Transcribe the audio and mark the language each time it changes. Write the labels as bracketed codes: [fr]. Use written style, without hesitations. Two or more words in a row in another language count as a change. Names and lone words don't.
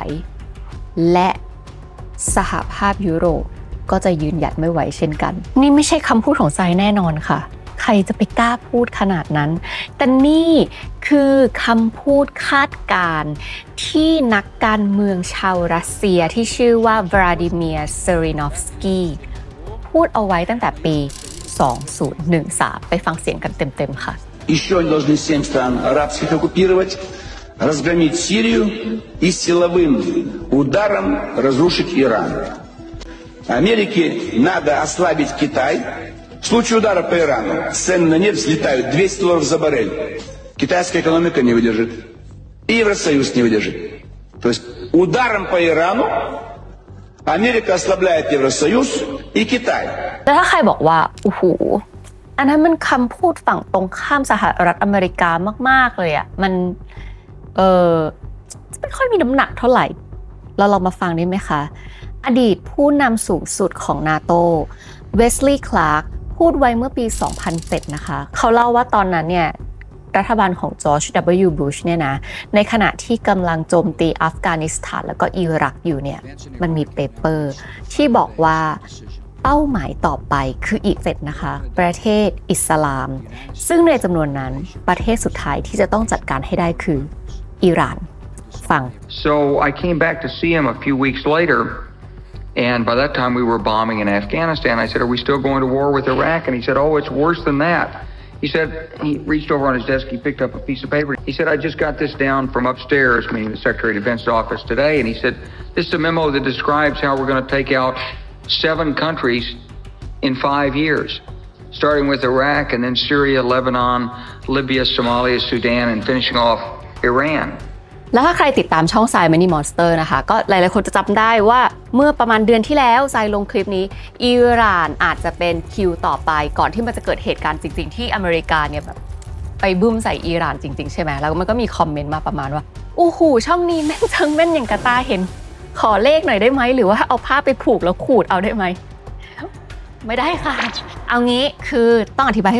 [th] และสหภาพยุโรปก็จะยืนหยัดไม่ไหวเช่นกันนี่ไม่ใช่คำพูดของทรายแน่นอนค่ะใครจะไปกล้าพูดขนาดนั้นแต่นี่คือคำพูดคาดการณ์ที่นักการเมืองชาวรัสเซียที่ชื่อว่าวลาดิเมียร์ เซรินอฟสกี้พูดเอาไว้ตั้งแต่ปี 2013 ไปฟังเสียงกันเต็มๆค่ะ [ru] Еще они должны 7 стран арабских оккупировать, разгромить Сирию и силовым ударом разрушить Иран. Америке надо ослабить Китай. В случае удара по Ирану цены на нефть взлетают $200 за баррель. Китайская экономика не выдержит. И Евросоюз не выдержит. То есть ударом по Ирану Америка ослабляет Евросоюз и Китай. [th] แล้วถ้าใครบอกว่าโอ้โหอันนั้นมันคำพูดฝั่งตรงข้ามสหรัฐอเมริกามากๆเลยอ่ะมันไม่ค่อยมีน้ำหนักเท่าไหร่เราลองมาฟังได้ไหมคะอดีตผู้นำสูงสุดของนาโตเวสลีย์ คลาร์กพูดไว้เมื่อปี 2007 นะคะเขาเล่าว่าตอนนั้นเนี่ยรัฐบาลของจอร์จ W. บุชเนี่ยนะในขณะที่กำลังโจมตีอัฟกานิสถานแล้วก็อิรักอยู่เนี่ยมันมีเปเปอร์ที่บอกว่าเป้าหมายต่อไปคืออีก7นะคะประเทศอิสลามซึ่งในจำนวนนั้นประเทศสุดท้ายที่จะต้องจัดการให้ได้คืออิหร่านฟัง [en] So I came back to see him a few weeks later, and by that time we were bombing in Afghanistan. I said, "Are we still going to war with Iraq?" And he said, "Oh, it's worse than that." He said, he reached over on his desk, he picked up a piece of paper. He said, "I just got this down from upstairs," meaning the Secretary of Defense's office today, and he said, "This is a memo that describes how we're going to take out 7 countries in 5 years, starting with Iraq and then Syria, Lebanon, Libya, Somalia, Sudan, and finishing off Iran." [th] แล้วถ้าใครติดตามช่องทราย Many Monster นะคะก็หลายๆคนจะจำได้ว่าเมื่อประมาณเดือนที่แล้วทรายลงคลิปนี้อิหร่านอาจจะเป็นคิวต่อไปก่อนที่มันจะเกิดเหตุการณ์จริงๆที่อเมริกาเนี่ยแบบไปบึ้มใส่อิหร่านจริงๆใช่ไหม แล้วมันก็มีคอมเมนต์มาประมาณว่าโอ้โหช่องนี้แม่นจังแม่นอย่างกระตาเห็นขอเลขหน่อยได้ไหมหรือว่าเอาผ้าไปผูกแล้วขูดเอาได้ไหมไม่ได้ค่ะเอางี้คือต้องอธิบายให้